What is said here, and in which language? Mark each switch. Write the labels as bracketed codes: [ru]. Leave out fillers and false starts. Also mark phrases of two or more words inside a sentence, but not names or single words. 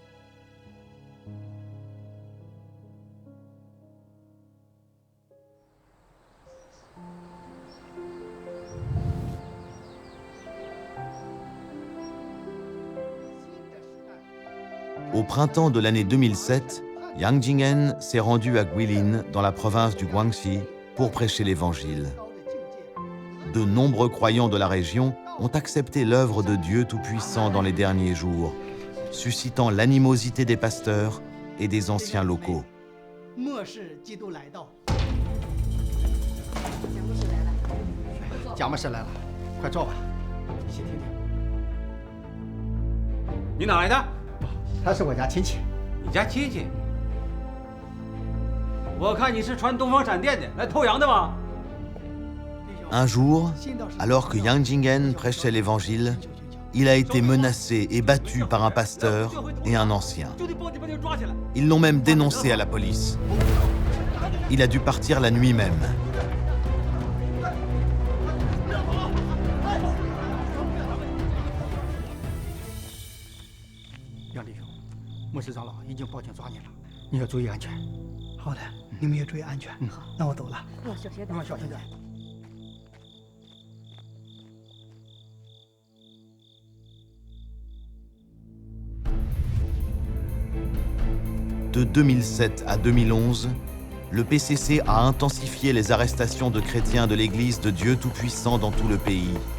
[fr] Au printemps de l'année 2007, Yang Jingen s'est rendu à Guilin, dans la province du Guangxi, pour prêcher l'Évangile. De nombreux croyants de la région ont accepté l'œuvre de Dieu Tout-Puissant dans les derniers jours, suscitant l'animosité des pasteurs et des anciens locaux. [zh] 末世基督来到，贾牧师来了，快坐吧，一起听听。你哪来的？他是我家亲戚。你家亲戚？我看你是传东方闪电的，来偷羊的吧？ [fr] Un jour, alors que Yang Jingen prêchait l'Évangile, il a été menacé et battu par un pasteur et un ancien. Ils l'ont même dénoncé à la police. Il a dû partir la nuit même. [zh] 杨弟兄，牧师长老已经报警抓你了，你要注意安全。好的，你们也注意安全。好，那我走了。要小心点。要小心点。 [fr] De 2007 à 2011, le PCC a intensifié les arrestations de chrétiens de l'Église de Dieu Tout-Puissant dans tout le pays.